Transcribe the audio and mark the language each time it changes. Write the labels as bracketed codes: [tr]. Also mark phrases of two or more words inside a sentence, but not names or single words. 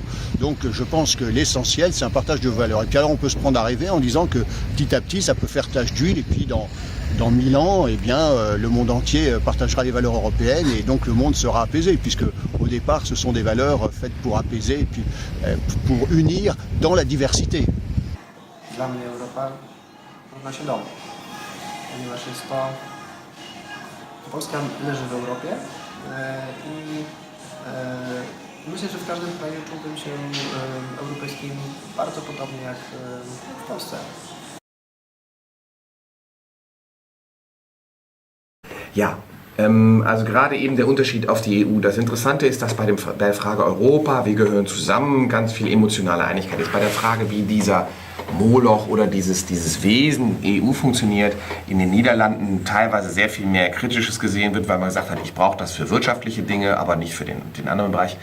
[fr] Donc je pense que l'essentiel, c'est un partage de valeurs. Et puis alors, on peut se prendre à rêver en disant que petit à petit, ça peut faire tache d'huile. Et puis dans 1000 ans, eh bien, le monde entier partagera les valeurs européennes et donc le monde sera apaisé, puisque au départ, ce sont des valeurs faites pour apaiser et puis pour unir dans la diversité. [pl] Dla mnie Europa równa się dom, ponieważ jest to... Polska leży w Europie i myślę, że w każdym kraju czułbym się europejskim bardzo podobnie jak w Polsce. [de] Ja, also gerade eben der Unterschied auf die EU. Das Interessante ist, dass bei der Frage Europa, wir gehören zusammen, ganz viel emotionale Einigkeit ist. Bei der Frage, wie dieser Moloch oder dieses Wesen EU funktioniert, in den Niederlanden teilweise sehr viel mehr Kritisches gesehen wird, weil man gesagt hat, ich brauche das für wirtschaftliche Dinge, aber nicht für den anderen Bereich.